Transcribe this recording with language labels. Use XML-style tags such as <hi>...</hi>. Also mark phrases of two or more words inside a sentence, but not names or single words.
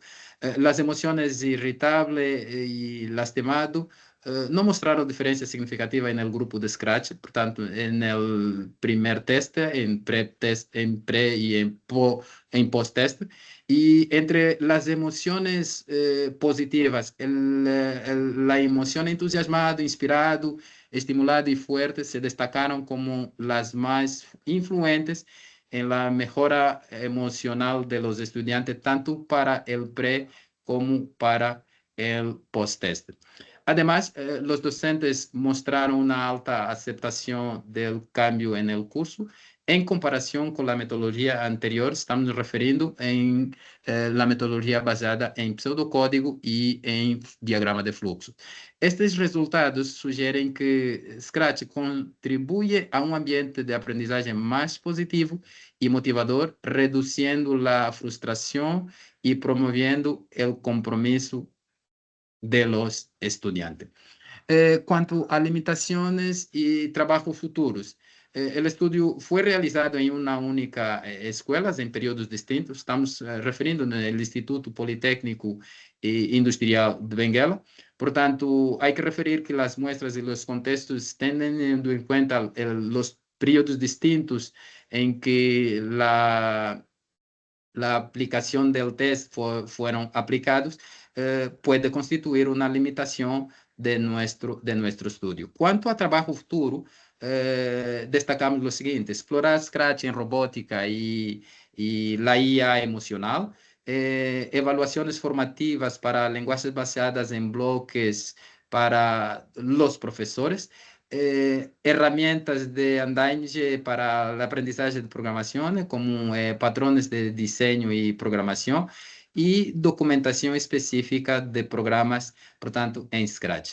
<pt>As emoções irritáveis e lastimado não mostraram diferença significativa no grupo de Scratch, portanto, no primeiro teste, em pré e em pós-teste. E entre as emoções positivas, a emoção entusiasmado, inspirado, estimulado e forte se destacaram como as mais influentes em</pt> <es>la mejora emocional de los estudiantes, tanto para el pré como para el post-teste. Además, los docentes mostraron una alta aceptación del cambio en el curso en comparación con la metodología anterior.</es> <pt>Estamos referindo</pt> <es>en la metodología basada en pseudocódigo y en diagrama de fluxo.</es> <pt>Estes resultados sugerem que</pt> <es>Scratch contribuye a un ambiente de aprendizaje más positivo y motivador, reduciendo la frustración y promoviendo el compromiso de los estudiantes.</es> <pt>Quanto a limitações e trabalhos futuros, o estudo foi realizado em uma única escola, em períodos distintos. Estamos referindo no Instituto Politécnico e Industrial de Benguela. Portanto, há que referir que as muestras e os contextos tendo em conta os períodos distintos em que</pt> <es>la aplicación del test fueron aplicados, puede constituir una limitación de nuestro estudio. Cuanto a trabajo futuro, destacamos lo siguiente: explorar Scratch en robótica y la IA emocional, evaluaciones formativas para lenguajes basadas en bloques para los profesores, herramientas de andaime para el aprendizaje de programación, como patrones de diseño y programación, y documentación específica de programas, por tanto, en Scratch.</es>